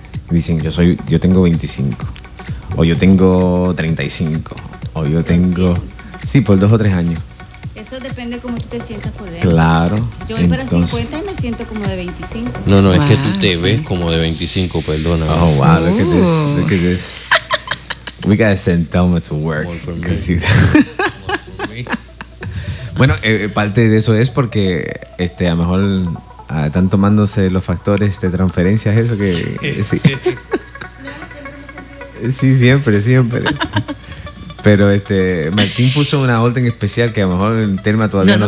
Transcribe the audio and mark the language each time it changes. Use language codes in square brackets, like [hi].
[es] Dicen, yo tengo 25, o yo tengo 35, o yo tengo... Sí, por 2 o 3 años. Eso depende de cómo tú te sientas por dentro. Claro. Yo voy para 50 y me siento como de 25. No, es que tú te ves como de 25, perdona. [en] Oh, wow, look at this, look at this. We gotta send Thelma to work. More for me. [es] Bueno, parte de eso es porque a lo mejor... están tomándose los factores de transferencia, eso que sí. Sí, siempre. Pero Martín puso una orden especial que a lo mejor Telma todavía no